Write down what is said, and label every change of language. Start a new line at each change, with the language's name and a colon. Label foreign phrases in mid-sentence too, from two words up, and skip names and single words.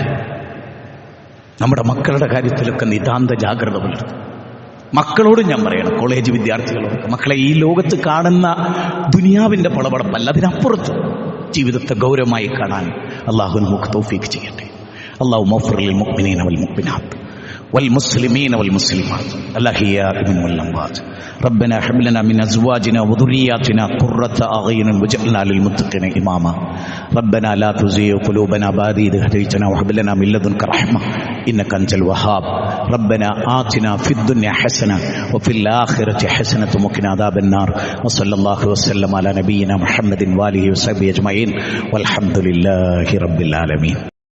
Malayalam: നമ്മുടെ മക്കളുടെ കാര്യത്തിലൊക്കെ നിതാന്ത ജാഗ്രത പുലർത്തും. മക്കളോട് ഞാൻ പറയണം, കോളേജ് വിദ്യാർത്ഥികളോടൊക്കെ, മക്കളെ ഈ ലോകത്ത് കാണുന്ന ദുനിയാവിന്റെ പളപളപ്പല്ല, അതിനപ്പുറത്ത് ജീവിതത്തെ ഗൗരവമായി കാണാൻ അള്ളാഹു നമുക്ക് തൗഫീഖ് ചെയ്യട്ടെ.
Arabic: اللهم اغفر للمؤمنين والمؤمنات والمسلمين والمسلمات الأحياء منهم والأموات ربنا هب لنا من أزواجنا وذرياتنا قرة أعين واجعلنا للمتقين إماما ربنا لا تزغ قلوبنا بعد إذ هديتنا وهب لنا من لدنك رحمة إنك أنت الوهاب ربنا آتنا في الدنيا حسنة وفي الآخرة حسنة وقنا عذاب النار وصلى الله وسلم على نبينا محمد وآله وصحبه أجمعين والحمد لله رب العالمين.